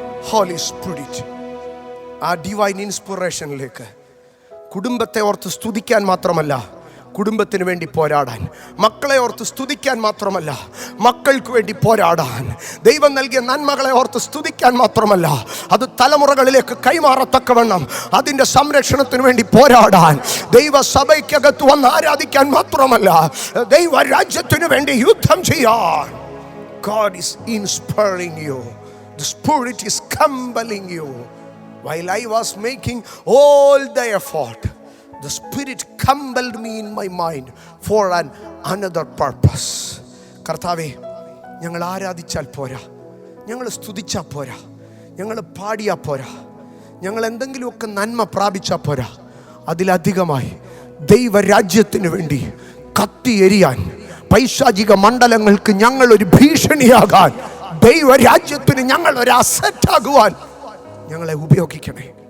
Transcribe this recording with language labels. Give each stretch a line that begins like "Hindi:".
Malayalam: Holy spirit ആ divine ഇൻസ്പിറേഷനിലേക്ക് കുടുംബത്തെ ഓർത്ത് സ്തുതിക്കാൻ മാത്രമല്ല, കുടുംബത്തിന് വേണ്ടി പോരാടാൻ, മക്കളെ ഓർത്ത് സ്തുതിക്കാൻ മാത്രമല്ല, മക്കൾക്ക് വേണ്ടി പോരാടാൻ, ദൈവം നൽകിയ നന്മകളെ ഓർത്ത് സ്തുതിക്കാൻ മാത്രമല്ല, അത് തലമുറകളിലേക്ക് കൈമാറത്തക്കവണ്ണം അതിൻ്റെ സംരക്ഷണത്തിന് വേണ്ടി പോരാടാൻ, ദൈവസഭയ്ക്കകത്ത് വന്ന് ആരാധിക്കാൻ മാത്രമല്ല, ദൈവ രാജ്യത്തിന് വേണ്ടി യുദ്ധം ചെയ്യാൻ.
English: God is inspiring you. The Spirit is compelling you. While I was making all the effort, the Spirit compelled me in my mind for another purpose.
Malayalam: കർത്താവേ, ഞങ്ങൾ ആരാധിച്ചാൽ പോരാ, ഞങ്ങൾ സ്തുതിച്ചാൽ പോരാ, ഞങ്ങൾ പാടിയാൽ പോരാ, ഞങ്ങൾ എന്തെങ്കിലുമൊക്കെ നന്മ പ്രാപിച്ചാൽ പോരാ. അതിലധികമായി ദൈവരാജ്യത്തിന് വേണ്ടി കത്തിയെരിയാൻ, പൈശാചിക മണ്ഡലങ്ങൾക്ക് ഞങ്ങൾ ഒരു ഭീഷണിയാകാൻ, ദൈവരാജ്യത്തിന് ഞങ്ങൾ ഒരു അസറ്റാകുവാൻ ഞങ്ങളെ ഉപയോഗിക്കണേ.